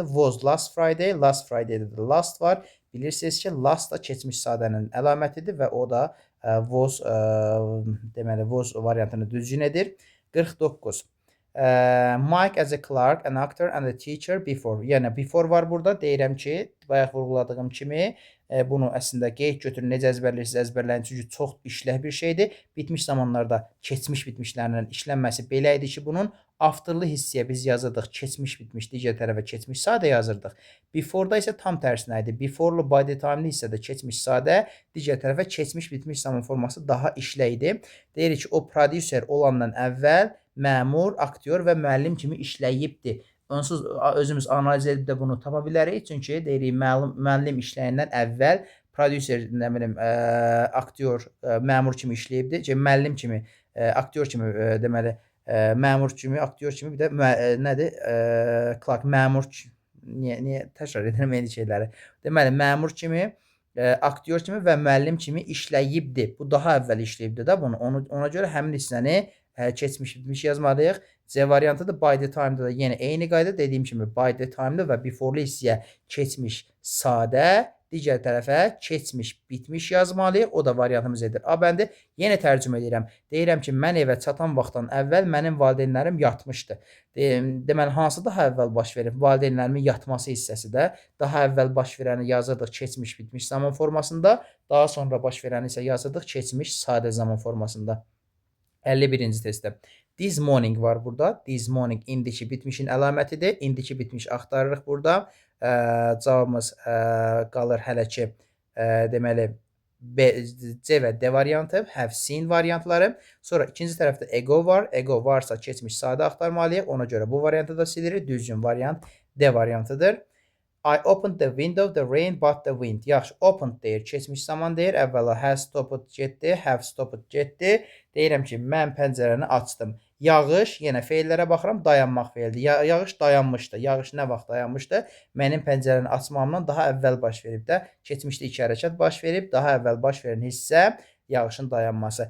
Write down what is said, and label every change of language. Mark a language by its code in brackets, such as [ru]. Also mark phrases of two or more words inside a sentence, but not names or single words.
[en] Was last Friday. Last Friday'də [az] də last var. Bilirsiniz ki, last da keçmiş sadənin əlamətidir və o da was deməli was variantını düzgün edir. 49. [en] Mike as a clerk, an actor and a teacher before. [az] Yəni before var burada. Deyirəm ki, bayaq vurguladığım kimi bunu əslində qeyd götürün. Necə əzbərləyirsiniz, əzbərləyin. Çünki çox işləh bir şeydir. Bitmiş zamanlarda keçmiş bitmişlərlə işlənməsi belə idi ki, bunun afterlı hissiyə biz yazırdıq. Keçmiş bitmiş digər tərəfə keçmiş sadə yazırdıq. Before-da isə tam tərsinə idi. Before-lu [en] by the time- [az] li hissədə keçmiş sadə, digər tərəfə keçmiş bitmiş zaman forması daha işlə idi. Deyirik ki, o prodüser olandan əvvəl məmur, aktyor və müəllim kimi işləyibdi. Onsuz özümüz analiz edib də bunu tapa bilərik. Çünki deyirik müəllim işləyəndən əvvəl prodüser, nə bilim, aktyor, məmur kimi işləyibdi. Müəllim kimi, aktyor kimi, deməli, məmur kimi, aktyor kimi, bir də nədir? Clark, məmur, niyə təkrar edirəm eyni şeyləri? Deməli, məmur kimi, aktyor kimi və müəllim kimi işləyibdi. Bu daha əvvəl işləyibdi də bunu. Ona görə həmin hissəni keçmiş bitmiş yazmalıyıq. C variantıdır. [en] By the time- [az] da da yenə eyni qayda. Dediyim kimi [en] by the time- [az] da və before-lu hissəyə keçmiş sadə, digər tərəfə keçmiş bitmiş yazmalıyıq. O da variantımız edir. A bəndi. Yenə tərcümə edirəm. Deyirəm ki, mən evə çatan vaxtdan əvvəl mənim valideynlərim yatmışdı. Deməli, hansı daha əvvəl baş verib? Valideynlərimin yatması hissəsi də daha əvvəl baş verəni yazırdıq keçmiş bitmiş zaman formasında. Daha sonra baş verəni isə yazırdıq keçmiş sadə zaman formasında. 51-ci testdə. [en] This morning [az] var burada. [en] This morning [az] indiki bitmişin əlamətidir. İndiki bitmiş axtarırıq burada. Cavabımız qalır hələ ki, deməli, C və D variantı, [en] have seen [az] variantları. Sonra ikinci tərəfdə ego var. Ego varsa keçmiş sadə axtarmalıyıq. Ona görə bu variantı da silirik. Düzgün variant D variantıdır. [en] I opened the window, the rain, but the wind. [az] Yaxşı, opened deyir, keçmiş zaman deyir. Əvvəla [en] has stopped [az] getdi, [en] have stopped [az] getdi. Deyirəm ki, mən pəncərəni açdım. Yağış, yenə feillərə baxıram, dayanmaq feildir. Yağış dayanmışdı. Yağış nə vaxt dayanmışdı? Mənim pəncərəni açmamdan daha əvvəl baş verib də. Keçmişdə iki hərəkət baş verib. Daha əvvəl baş verən hissə yağışın dayanması.